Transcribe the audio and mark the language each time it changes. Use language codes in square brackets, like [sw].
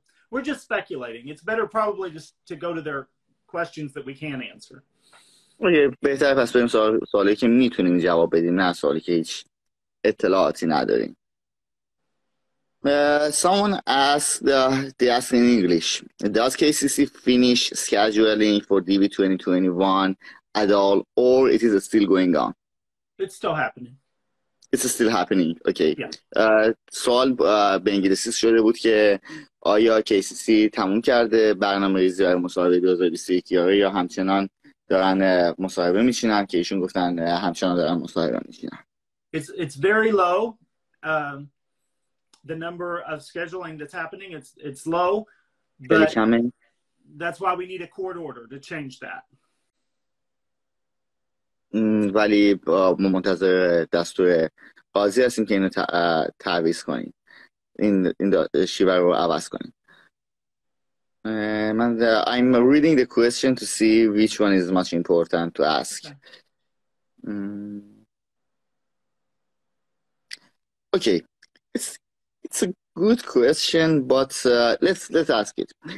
[en] we're just speculating. It's better probably just to go to their questions that we can answer. [fa] بهتره پس بریم سوالی که میتونیم جواب بدیم، نه سوالی که هیچ اطلاعاتی نداریم. [en] Someone asked, they asked in English, does KCC finish scheduling for DV2021 at all, or it is still going on? It's still happening. It's still happening. Okay. Yeah. [fa] سوال به انگلیسی شده بود که آیا KCC تموم کرده برنامه ریزی برای مصاحبه 2021 یا همچنان دارن مصاحبه میشینن، که ایشون گفتن همچنان دارن مصاحبه میشینن. [en] It's very low. The number of scheduling that's happening, it's low, but that's why we need a court order to change that. [fa] ولی منتظر دستور قاضی هستیم که اینو تعویض کنیم، این شیوه رو عوض کنیم. [en] I'm reading the question to see which one is much important to ask. Okay, it's a good question, but let's ask it.